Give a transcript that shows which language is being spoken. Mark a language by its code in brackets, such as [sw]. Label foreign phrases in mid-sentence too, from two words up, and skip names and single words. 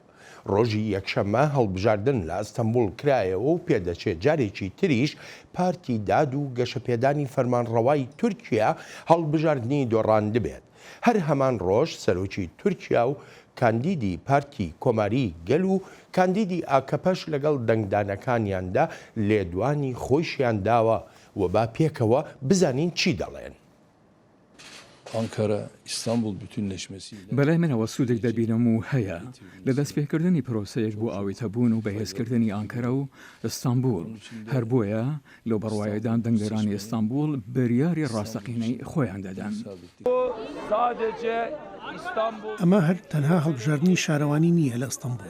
[ckb] ڕۆژی یەکشەممە هەڵبژاردن لە ئەستەمبول کرایەوە و پێدەچێت جارێکی تریش پارتی داد و گەشەپێدانی فەرمانڕەوای تورکیا هەڵبژاردننی دۆڕان دەبێت. هەر هەمان ڕۆژ سەرۆکی تورکیا و کاندیدی پارتی کۆماری گەل و کاندیدی ئاکەپەش لەگەڵ دەنگدانەکانیاندا لێدوانی خۆشیان داوە و با پێکەوە بزانین چی دەڵێن. [tr] Ankara İstanbul bütünleşmesiyle [ckb] بەلای منەوە سوودێک دەبینم و هەیە لە دەستپێکردنی پرۆسەیەک بۆ ئاوێتەبوون و بەهێزکردنی ئانکەرە و ئستانبول. هەر بۆیە لەو بەڕوایەدان دەنگدەرانی ئستانبول بریاری ڕاستەقینەی خۆیان دەدەن. ئەمە هەر تەنها هەڵبژاردننی شارەوانی نییە لە ئەستەمبول.